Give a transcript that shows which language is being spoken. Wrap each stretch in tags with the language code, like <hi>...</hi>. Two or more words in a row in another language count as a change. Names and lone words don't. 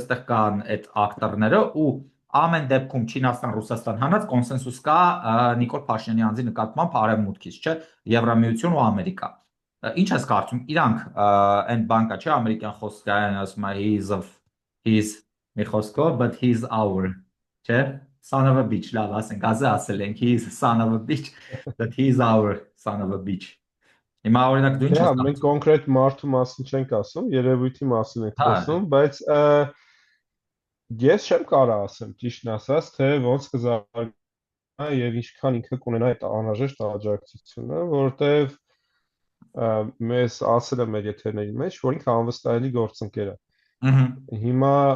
<hy>այստեղ կան այդ ակտորները ու ամեն դեպքում Չինաստան, Ռուսաստան հանած կոնսենսուս կա Նիկոլ Փաշինյանի անձի նկատմամբ արևմուտքից, չէ, Եվրամիություն ու Ամերիկա։ Ինչ ես կարծում, իրանք այն բանկա չէ, ամերիկյան խոսքային ասում է he's մի խոսքով,</hy> <en>but he's our, չէ, son of a bitch,</en> <hy>լավ ասենք, ասել ենք,</hy> <en>he's son of a bitch, but he's our son of a bitch։</en> <hy>Հիմա օրինակ դու ինչ Դե ես հա, մենք կոնկրետ մարդու մասին չենք ասում, երևույթի մասին ենք հա, խոսում, բայց ես չեմ կարող ասեմ, ճիշտն ասած, թե ոնց կզարգանա եւ ինչքան ինքը կունենա այդ անհրաժեշտ աջակցությունը, որովհետեւ մեզ ասել է մեր եթերների մեջ, որ ինքը անվստահելի գործընկեր է։ Հիմա</hy>